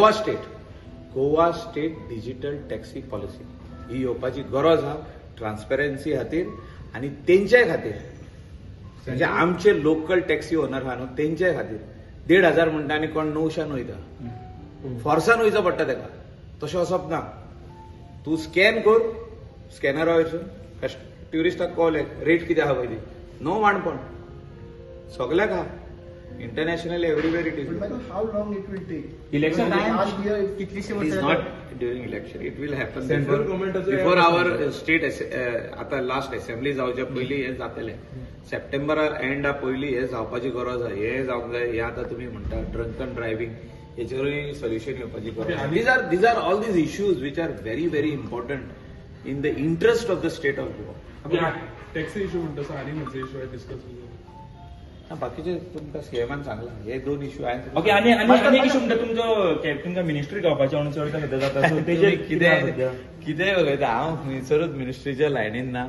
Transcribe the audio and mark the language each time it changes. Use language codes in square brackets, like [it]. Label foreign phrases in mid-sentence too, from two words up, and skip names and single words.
[en] Goa state digital taxi policy [kok] ही येवपाची गरज आहा ट्रान्सपरन्सी खातीर आनी तेंच्या खातीर, म्हणजे आमचे [en] local taxi owner [kok] आहा न्हू तेंच्या खातीर 1,500 म्हणटा आनी कोण 900 वयता, फोर्सान वयचो पडटा तेका. तशें वचप ना. तूं स्कॅन कर, स्कॅनरा वयरसून ट्युरिस्टाक [en] call rate [kok] कितें आहा पळय ती, नो वाणपण सगल्याक आहा. [en] Internationally, everywhere it is. But how long it will take? Election time? Last year, कितलीशी It is [kok] वर्षं [en] not during election. It will happen Central government before our state [kok] आता [en] last assembly [kok] जावच्या पयलीं हे जातले. सप्टेंबरा एंडा पयलीं हे जावपाची गरज आहा. हे जावंक जाय. हे आता तुम्ही म्हणटा [en] drunken driving [kok] हेचेरूय सोल्युशन येवपाची गरज आहा. [en] These are all these issues which are very very important in the interest of the state of Goa. taxi issue [kok] म्हणटा आनी खंयचे [en] issue discuss [kok] बाकीचे तुमकां सीएमान सांगला हे 2 इश्यू आहेत. ओके. आणि एक इशू म्हणटा तुमचो तुमकां मिनिस्ट्री गावपाचें म्हणून चर्चा सध्या जाता, सो तेजे कितें बघायचं हांव खंयसरूच मिनिस्ट्रीच्या लायनीन ना.